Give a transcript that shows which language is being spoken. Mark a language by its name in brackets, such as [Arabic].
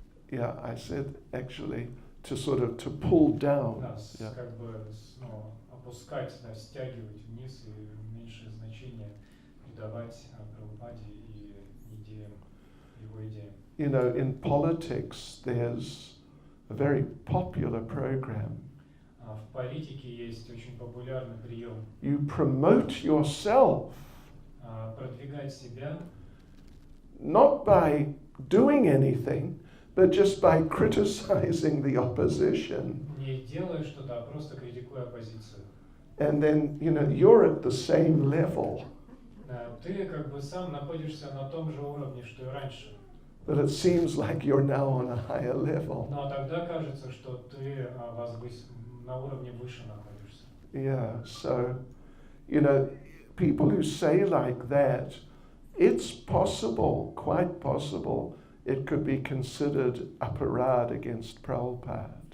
[English] Yeah, I said actually to pull down. [Russian] Да, [English] Yeah. [Russian] как бы опускать, стягивать вниз и меньшее значение придавать Прабхупаде и идеям, его идеям. [English] In politics, there's a very popular program. [Russian] В политике есть очень популярный прием [English] You promote yourself [Russian] продвигать себя [English] not by doing anything, but just by criticizing the opposition. [Russian] не делая что-то, а просто критикуя оппозицию. [English] And then, you're at the same level, [Russian] Ты как бы сам находишься на том же уровне, что и раньше. [English] but it seems like you're now on a higher level. [Russian] Но тогда кажется, что ты на уровне выше находишься. [English] Yeah, so, people who say like that, it's possible, quite possible, it could be considered aparad against Prabhupada.